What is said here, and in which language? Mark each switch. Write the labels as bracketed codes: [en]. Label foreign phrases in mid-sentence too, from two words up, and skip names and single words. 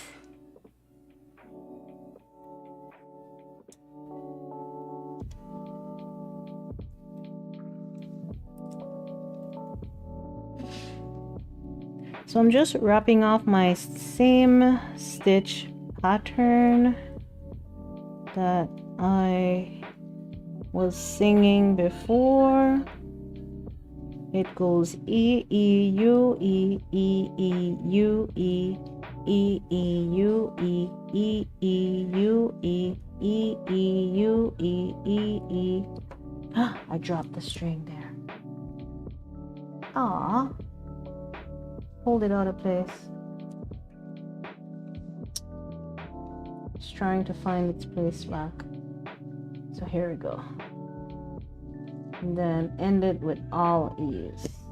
[en] So I'm just wrapping off my same stitch pattern that I was singing before. It goes E, E, U, E, E, E, U, E, E, E, U, E, E, E, U, E, E, E, U, E, E, E. I dropped the string there. Ah. Hold it out of place. Just trying to find its place back. So here we go. And then end it with all E's.